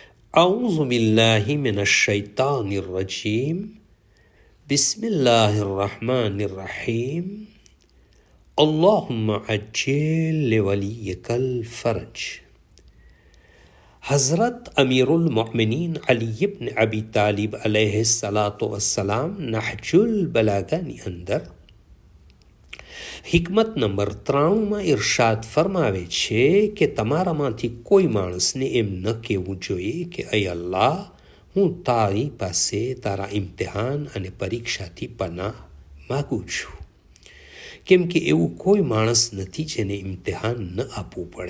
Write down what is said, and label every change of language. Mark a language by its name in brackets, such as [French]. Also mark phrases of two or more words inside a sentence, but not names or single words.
[Arabic] أعوذ بالله من الشيطان الرجيم بسم الله الرحمن الرحيم اللهم عجل لوليك الفرج. [Gujarati] हज़रत [Arabic] أمير المؤمنين [Gujarati] अली इब्न अबी तालिब [Arabic] عليه الصلاة والسلام [Gujarati] નહજુલ બલાગાની અંદર હિકમત નંબર 93 ઇરશાદ ફરમાવે છે કે તમારામાંથી કોઈ માણસને એમ ન કહેવું જોઈએ કે અય અલ્લાહ, હું તારી પાસે તારા ઇમ્તિહાન અને પરીક્ષાથી પનાહ માગું છું, કેમ કે એવું કોઈ માણસ નથી જેને ઇમ્તિહાન ન આપવું પડે.